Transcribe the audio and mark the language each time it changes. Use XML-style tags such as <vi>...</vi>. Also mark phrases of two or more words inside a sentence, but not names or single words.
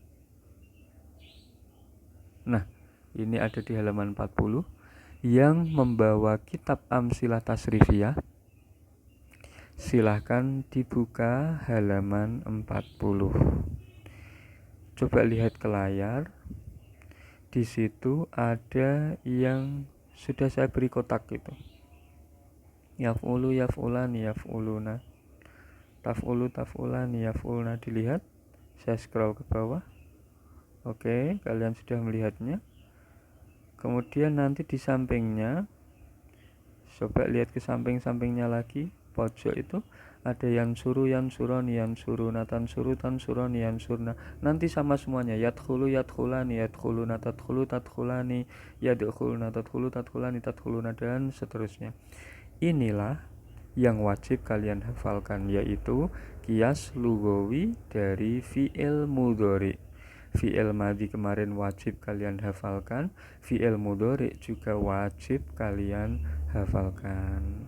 <id>Nah, ini ada di halaman 40 yang membawa kitab Amsilah Tasrifiyah. Silahkan dibuka halaman 40. Coba lihat ke layar. Di situ ada yang sudah saya beri kotak gitu.</id> <ar>يفعل يفعلان يفعلون. تفعل تفعلان يفعلن.</ar> <id>Dilihat. Saya scroll ke bawah. Oke, kalian sudah melihatnya. Kemudian nanti di sampingnya, coba lihat ke samping-sampingnya lagi. Pojok itu ada</id> <ar>ينصر ينصران ينصرون تنصر تنصران ينصرن.</ar> <id>Nanti sama semuanya.</id> <ar>يدخل يدخلان يدخلون تدخل تدخلان يدخلون تدخل تدخلان تدخلون,</ar> <id>dan seterusnya. Inilah yang wajib kalian hafalkan, yaitu</id> <ar>قياس لغوي</ar> <id>dari</id> <ar>فعل مضارع. فعل ماض</ar> <id>kemarin wajib kalian hafalkan,</id> <ar>فعل مضارع</ar> <id>juga wajib kalian hafalkan.</id>